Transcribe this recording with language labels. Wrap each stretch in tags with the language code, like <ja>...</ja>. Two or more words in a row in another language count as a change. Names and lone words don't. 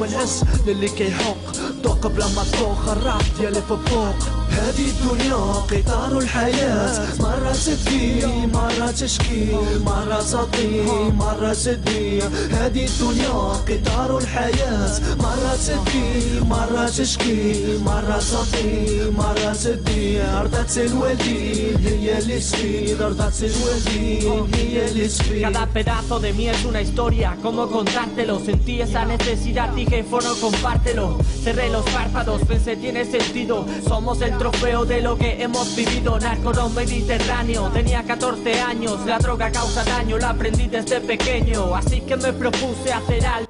<ar>العز للي كيحق دوق بلا ما تدوخ الراب ديالي في فوق هذه الدنيا قطار الحياة مرة تبكي مرة تشكي مرة تطي مرة تدي هذه الدنيا قطار الحياة مرة تبكي مرة تشكي مرة تطي مرة تدي أرضات الوالدين هي اللي تفيد أرضات الوالدين هي اللي تفيد.</ar> <es>Cada pedazo de mí es una historia, ¿cómo contártelo? Sentí esa necesidad, dije, foro, compártelo. Cerré los párpados, pensé, tiene sentido. Somos el trofeo de lo que hemos vivido. Narco mediterráneo, tenía 14 años. La droga causa daño, la aprendí desde pequeño. Así que me propuse hacer algo.</es>